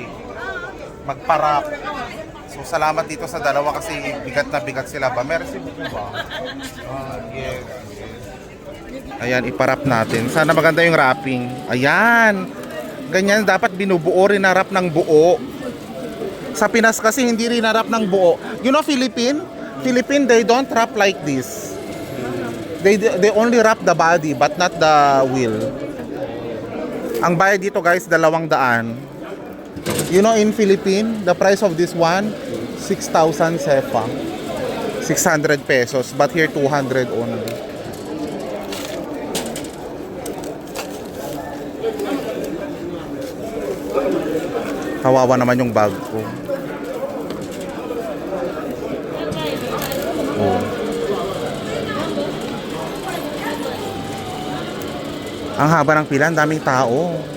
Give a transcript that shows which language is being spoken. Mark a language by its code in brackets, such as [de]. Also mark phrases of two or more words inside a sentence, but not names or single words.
[tl] Magparap. So salamat dito sa dalawa kasi bigat na bigat sila ba? [fr] Merci beaucoup [tl] ba? Yes. Ayan, iparap natin. Sana maganda yung wrapping. Ayan. Ganyan dapat binubuo, rinarap ng buo. Sa Pinas kasi hindi rinarap ng buo. [en] You know Philippine, they don't wrap like this. They only wrap the body but not the wheel. [tl] Ang bayad dito guys, 200. [en] You know in Philippine, the price of this one, 6,000 sepa. 600 pesos, but here 200 only. [tl] Kawawa naman yung bag ko. Oh. Ang haba ng pila, ang daming tao.